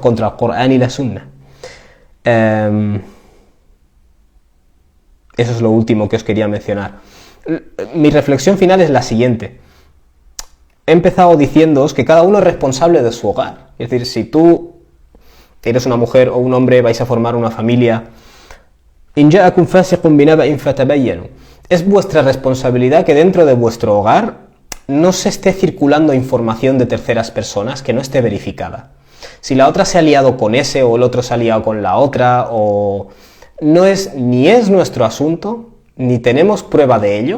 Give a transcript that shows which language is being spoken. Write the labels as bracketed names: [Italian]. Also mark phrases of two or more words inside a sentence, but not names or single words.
[Spanish] Contra el Corán y la Sunna. Eso es lo último que os quería mencionar. Mi reflexión final es la siguiente. He empezado diciéndoos que cada uno es responsable de su hogar. Es decir, si tú eres una mujer o un hombre, vais a formar una familia, [Arabic] إن جاءكم فاسق بنبأ فتبينوا, [Spanish] es vuestra responsabilidad que dentro de vuestro hogar no se esté circulando información de terceras personas que no esté verificada. Si la otra se ha liado con ese o el otro se ha liado con la otra, o ni es nuestro asunto, ni tenemos prueba de ello.